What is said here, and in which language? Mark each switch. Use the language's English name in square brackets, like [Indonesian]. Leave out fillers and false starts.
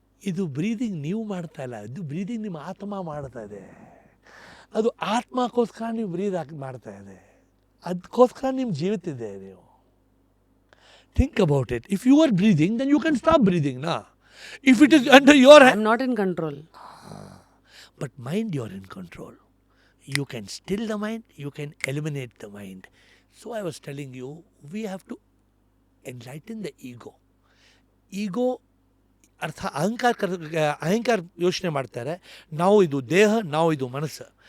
[Kannada] ಇದು ಬ್ರೀದಿಂಗ್ ನೀವು ಮಾಡ್ತಾ ಇಲ್ಲ, ಇದು ಬ್ರೀದಿಂಗ್ ನಿಮ್ಮ ಆತ್ಮ ಮಾಡ್ತಾ ಇದೆ. ಅದು ಆತ್ಮಕ್ಕೋಸ್ಕರ ನೀವು ಬ್ರೀದ್ ಮಾಡ್ತಾ ಇದೆ, ಅದಕ್ಕೋಸ್ಕರ ನಿಮ್ಮ ಜೀವಿತಿದೆ ನೀವು. [English] Think about it. If you are breathing, then you can stop breathing ನಾ. If it is under your hand, I'm not in control. But mind, you are in control. You can still the mind, you can eliminate the mind. So I was telling you, we have to enlighten the ego. [Kannada] Ego ಅರ್ಥ ಅಹಂಕಾರ ಯೋಚನೆ ಮಾಡ್ತಾರೆ, ನಾವು ಇದು ದೇಹ, ನಾವು ಇದು ಮನಸ್ಸು.